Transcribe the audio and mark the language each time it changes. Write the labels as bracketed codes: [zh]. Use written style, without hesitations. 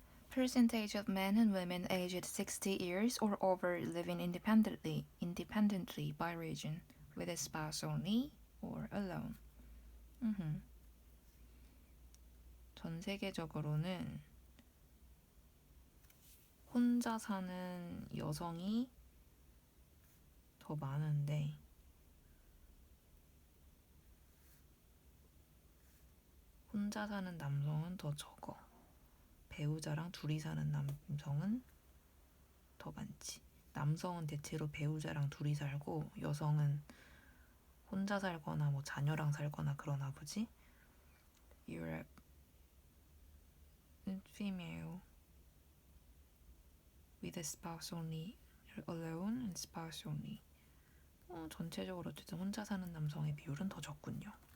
[en] percentage of men and women aged 60 years or over living independently by region, with a spouse only or alone. [ko] 전 세계적으로는 혼자 사는 여성이 더 많은데 혼자 사는 남성은 더 적어. 배우자랑 둘이 사는 남성은 더 많지. 남성은 대체로 배우자랑 둘이 살고 여성은 혼자 살거나 뭐 자녀랑 살거나 그러나 보지. [en] Europe female with a spouse only, alone and spouse only. [ko] 전체적으로 어쨌든 혼자 사는 남성의 비율은 더 적군요.